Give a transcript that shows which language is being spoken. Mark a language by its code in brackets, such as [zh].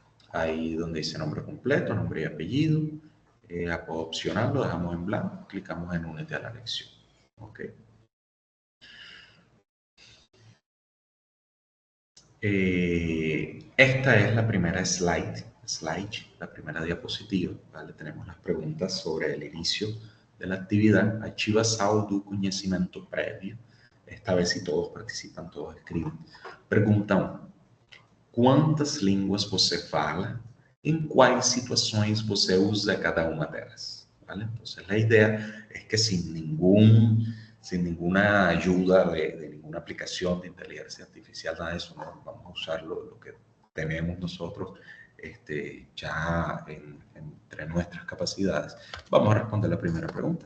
[es] Ahí donde dice nombre completo, nombre y apellido, apodo opcional lo dejamos en blanco, clicamos en únete a la lección. ¿Ok? Esta es la primera slide, la primera diapositiva, ¿vale? Tenemos las preguntas sobre el inicio de la actividad. [pt] Ativação do conhecimento prévio. [es] Esta vez si todos participan, todos escriben. [pt] Pergunta 1. Quantas línguas você fala? Em quais situações você usa cada uma delas? [es] ¿Vale? Entonces la idea es que sin ninguna ayuda de ninguna aplicación de inteligencia artificial, nada de eso, no vamos a usar lo que tenemos nosotros ya entre nuestras capacidades. Vamos a responder la primera pregunta.